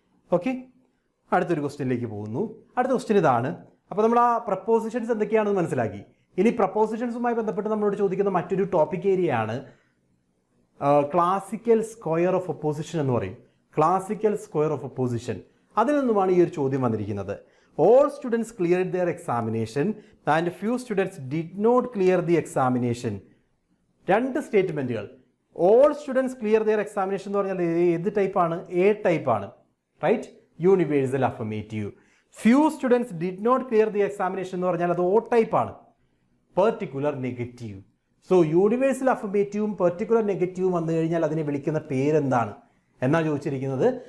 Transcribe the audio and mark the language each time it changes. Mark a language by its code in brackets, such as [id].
[ml] Okay, അടുത്തൊരു ക്വസ്റ്റ്യനിലേക്ക് പോകുന്നു. അടുത്ത ക്വസ്റ്റ്യൻ ഇതാണ്. അപ്പോൾ നമ്മൾ ആ പ്രപ്പോസിഷൻസ് എന്തൊക്കെയാണെന്ന് മനസ്സിലാക്കി. ഇനി പ്രപ്പോസിഷൻസുമായി ബന്ധപ്പെട്ട് നമ്മളോട് ചോദിക്കുന്ന മറ്റൊരു ടോപ്പിക് ഏരിയയാണ് ക്ലാസിക്കൽ സ്ക്വയർ ഓഫ് ഒപ്പോസിഷൻ എന്ന് പറയും. ക്ലാസിക്കൽ സ്ക്വയർ ഓഫ് ഒപ്പോസിഷൻ, അതിൽ നിന്നുമാണ് ഈ ഒരു ചോദ്യം വന്നിരിക്കുന്നത്. [en] All students cleared their examination and few students did not clear the examination. [ml] 2 സ്റ്റേറ്റ്മെൻറ്റുകൾ. [en] all students clear their examination [ml] എന്ന് പറഞ്ഞാൽ ഏത് ടൈപ്പാണ്? എ ടൈപ്പാണ്, right? Universal affirmative. [en] few students did not clear the examination [ml] എന്ന് പറഞ്ഞാൽ അത് ഓ ടൈപ്പാണ്, particular negative. So universal അഫർമേറ്റീവും particular നെഗറ്റീവും വന്നു കഴിഞ്ഞാൽ അതിനെ വിളിക്കുന്ന പേരെന്താണ് എന്നാണ് ചോദിച്ചിരിക്കുന്നത്.